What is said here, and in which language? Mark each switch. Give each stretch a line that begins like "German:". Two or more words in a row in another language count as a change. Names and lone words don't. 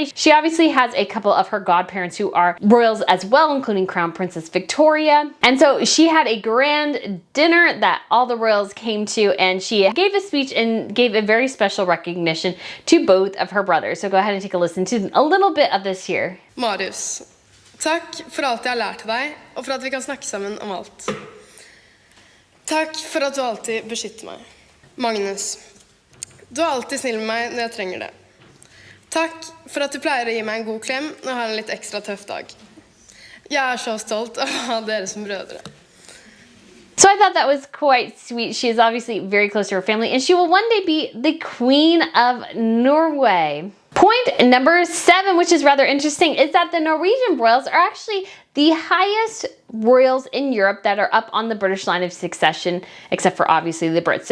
English: She obviously has a couple of her godparents who are royals as well, including Crown Princess Victoria. And so she had a grand dinner that all the royals came to, and she gave a speech and gave a very special recognition to both of her brothers. So go ahead and take a listen to a little bit of this here.
Norwegian: Marius, takk for alt jeg har lært deg, og for at vi kan snakke sammen om alt. Takk for at du alltid beskytter meg. Magnus, du alltid snill med meg når jeg trenger det. Takk for at du pleier å gi meg en god klem når jeg har en litt ekstra tøff dag. Jeg så stolt av å ha dere som brødre.
English: So I thought that was quite sweet. She is obviously very close to her family, and she will one day be the Queen of Norway. Point number 7, which is rather interesting, is that the Norwegian royals are actually the highest royals in Europe that are up on the British line of succession, except for obviously the Brits.